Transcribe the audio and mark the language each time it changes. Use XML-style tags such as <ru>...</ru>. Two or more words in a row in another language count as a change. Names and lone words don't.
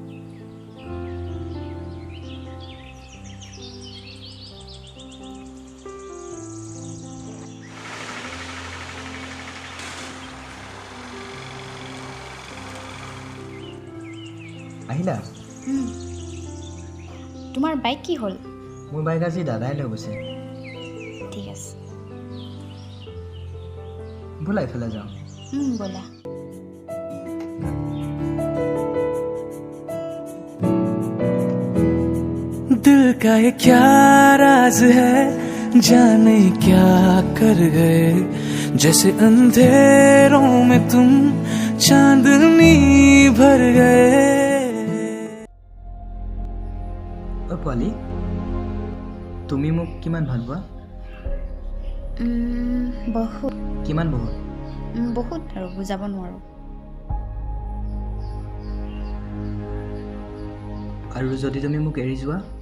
<as>আহিলা? তোমাৰ বাইক কি হ'ল? মোৰ বাইক আজি দাদাই লৈ গৈছে। ঠিক আছে ব'লা এইফালে যাওঁ। ব'লা।</as> <hi>दिल का ये क्या राज है, जाने क्या कर गए, जैसे अंधेरों में तुम चांदनी भर गए।</hi> <as>অ পোৱালি, তুমি মোক কিমান ভাল পোৱা? বহুত কিমান বহুত? বহুত আৰু বুজাব নোৱাৰোঁ। আৰু যদি তুমি মোক এৰি যোৱা?</as>